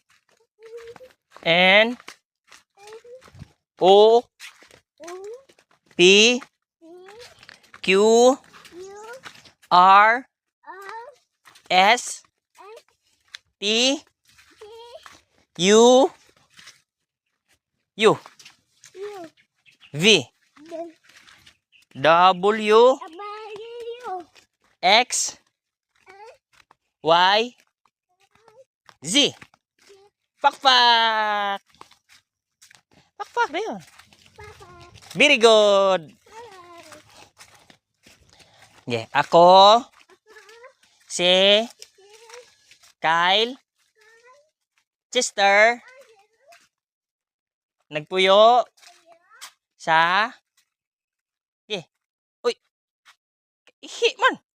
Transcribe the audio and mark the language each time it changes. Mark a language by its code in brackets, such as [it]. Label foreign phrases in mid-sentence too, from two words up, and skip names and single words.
[en] N, O, P, Q, R, S, T, U, V, W, X, Y, Z. [tl] Pakpak. Pakpak na yun. [en] Very good. Yeah, [ceb] ako, si Kyle, Chester, nagpuyo sa uy, ihi man.